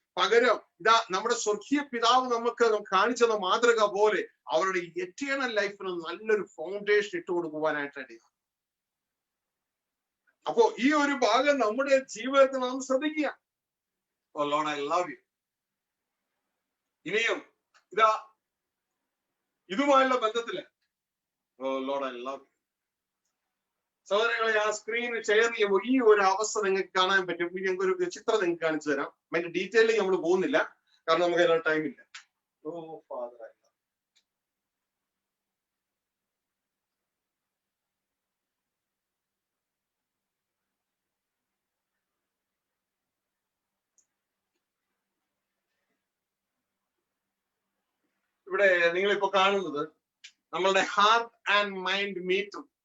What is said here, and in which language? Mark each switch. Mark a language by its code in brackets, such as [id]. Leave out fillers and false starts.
[ml] പകരം നമ്മുടെ സ്വർഗീയ പിതാവ് നമുക്ക് കാണിച്ചത് മാതൃക പോലെ അവരുടെ എറ്റേണൽ ലൈഫിന് നല്ലൊരു ഫൗണ്ടേഷൻ ഇട്ട് കൊടുക്കുവാനായിട്ട്. അപ്പോ ഈ ഒരു ഭാഗം നമ്മുടെ ജീവിതത്തിൽ നാം ശ്രദ്ധിക്കുക. [en] Oh Lord, I love you. [ml] ഇനിയും ഇതുമായുള്ള ബന്ധത്തില് [en] Oh Lord, I love you. [ml] സഹോദരങ്ങളെ, ആ സ്ക്രീനിൽ ഷെയർ ചെയ്യുമ്പോൾ ഈ ഒരു അവസ്ഥ നിങ്ങൾക്ക് കാണാൻ പറ്റും. ഞങ്ങൾക്ക് ഒരു ചിത്രം നിങ്ങൾക്ക് കാണിച്ചു തരാം. അതിന്റെ ഡീറ്റെയിലേക്ക് നമ്മൾ പോകുന്നില്ല, കാരണം നമുക്ക് അതിനുള്ള ടൈം ഇല്ല. ഓ ഫാദർ, ഇവിടെ നിങ്ങളിപ്പോ കാണുന്നത് നമ്മളുടെ ഹാർട്ട് ആൻഡ് മൈൻഡ് മീറ്റർ.